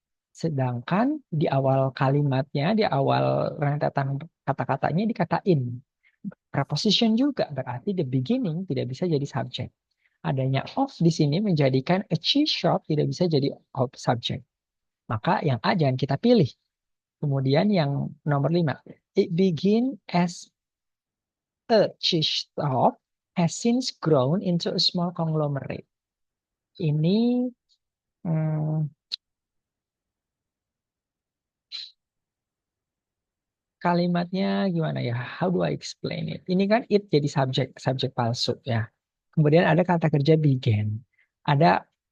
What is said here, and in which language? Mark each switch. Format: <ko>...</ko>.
<id>Sedangkan di awal kalimatnya, di awal rentetan kata-katanya dikatain. Preposition juga berarti the beginning tidak bisa jadi subjek. Adanya of di sini menjadikan a cheese shop tidak bisa jadi subjek. Maka yang A jangan kita pilih. Kemudian yang nomor 5.</id> <en>It begin as a cheese shop has since grown into a small conglomerate.</en> <id>Ini kalimatnya gimana ya?</id> <en>How do I explain it?</en> <id>Ini kan it jadi subjek palsu ya. Kemudian ada kata kerja began. Ada</id>